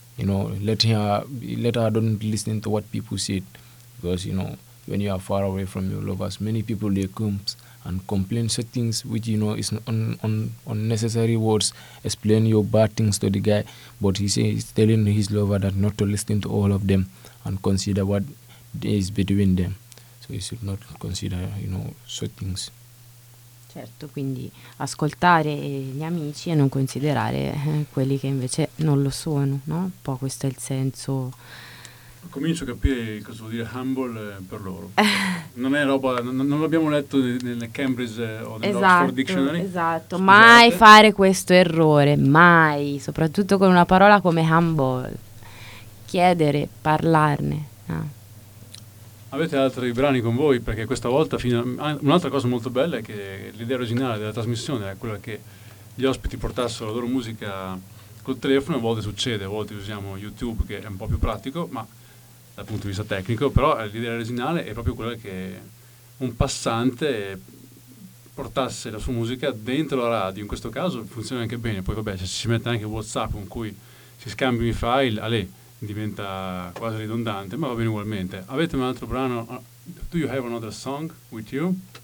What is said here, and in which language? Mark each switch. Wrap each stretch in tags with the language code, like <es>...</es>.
<en>You know, let her don't listen to what people said, because you know when you are far away from your lovers, many people they come and complain such things which you know is unnecessary words, explain your bad things to the guy. But he's telling his lover that not to listen to all of them and consider what is between them. So he should not consider, you know, such things.</en> <it>Certo, quindi ascoltare gli amici e non considerare quelli che invece non lo sono, no? Un po' questo è il senso. Comincio a capire cosa vuol dire humble per loro. Non è roba, non l'abbiamo letto nel Cambridge o nell'Oxford Dictionary. Esatto, scusate. Mai fare questo errore, mai, soprattutto con una parola come humble. Chiedere, parlarne, no? Avete altri brani con voi? Perché questa volta un'altra cosa molto bella è che l'idea originale della trasmissione era quella che gli ospiti portassero la loro musica col telefono. A volte succede, a volte usiamo YouTube che è un po' più pratico, ma dal punto di vista tecnico, però l'idea originale è proprio quella che un passante portasse la sua musica dentro la radio. In questo caso funziona anche bene, poi vabbè, se ci mette anche WhatsApp con cui si scambiano i file, allez, diventa quasi ridondante, ma va bene ugualmente. Avete un altro brano?</it> <en>Do you have another song with you?</en>